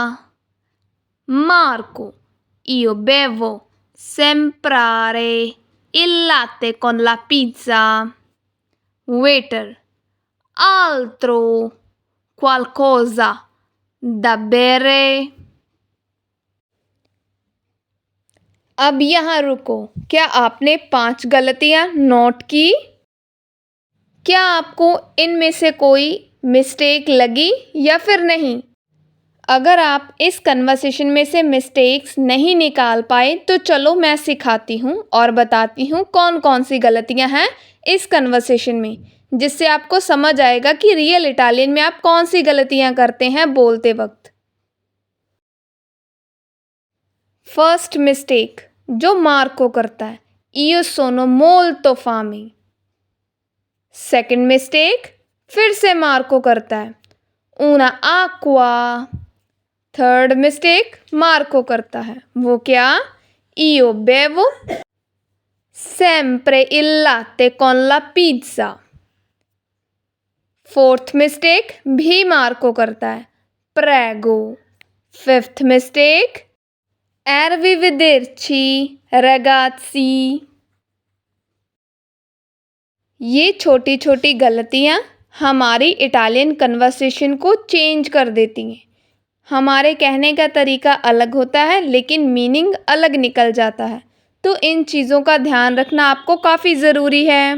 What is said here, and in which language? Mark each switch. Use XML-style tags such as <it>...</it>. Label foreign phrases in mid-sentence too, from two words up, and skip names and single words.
<it>Marco: io bevo sempre il latte con la pizza. Waiter: altro, qualcosa da bere?</it> <hi>अब यहाँ रुको। क्या आपने 5 गलतियाँ नोट की? क्या आपको इनमें से कोई मिस्टेक लगी या फिर नहीं? अगर आप इस कन्वर्सेशन में से मिस्टेक्स नहीं निकाल पाए तो चलो मैं सिखाती हूँ और बताती हूँ कौन कौन सी गलतियाँ हैं इस कन्वर्सेशन में, जिससे आपको समझ आएगा कि</hi> <en>real Italian</en> <hi>में आप कौन सी गलतियाँ करते हैं बोलते वक्त।</hi> <en>first mistake</en> <hi>जो मार्को करता है,</hi> <it>io sono molto fame।</it> <en>second mistake</en> <hi>फिर से मार्को करता है,</hi> <it>una acqua।</it> <en>third mistake</en> <hi>मार्को करता है, वो क्या?</hi> <it>io bevo sempre il latte con la pizza।</it> <en>fourth mistake</en> <hi>भी मार्को करता है, prego।</hi> <en>fifth mistake</en> <it>arrivederci ragazzi।</it> <hi>ये छोटी छोटी गलतियाँ हमारी</hi> <en>Italian conversation</en> <hi>को चेंज कर देती हैं। हमारे कहने का तरीका अलग होता है लेकिन मीनिंग अलग निकल जाता है। तो इन चीज़ों का ध्यान रखना आपको काफ़ी ज़रूरी है।</hi>